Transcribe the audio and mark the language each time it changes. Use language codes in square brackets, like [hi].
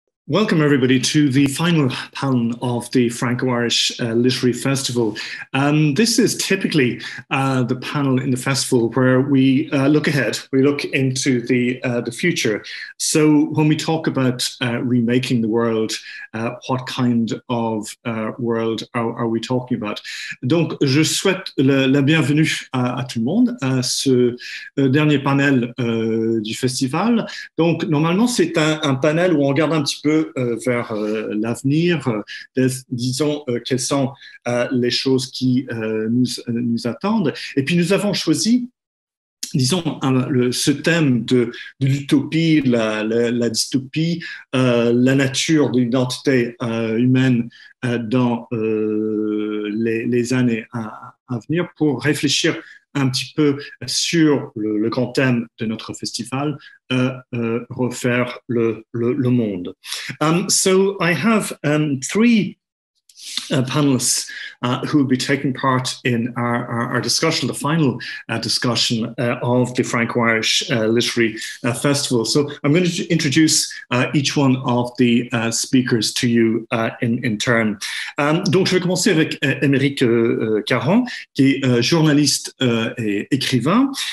[en] Welcome, everybody, to the final panel of the Franco-Irish Literary Festival. This is typically the panel in the festival where we look ahead, we look into the future. So when we talk about remaking the world, what kind of world are we talking about? [fr] Donc, je souhaite la bienvenue à tout le monde à ce dernier panel du festival. Donc, normalement, c'est un panel où on regarde un petit peu vers l'avenir, disons quelles sont les choses qui nous attendent. Et puis nous avons choisi, disons, ce thème de l'utopie, la dystopie, la nature de l'identité humaine dans les années à venir pour réfléchir un petit peu sur le grand thème de notre festival, refaire le monde. [en] So I have three panelists who will be taking part in our discussion, the final discussion of the Franco-Irish Literary Festival. So I'm going to introduce each one of the speakers to you in turn. [fr] Donc je vais commencer avec Émeric Caron, qui est journaliste et écrivain.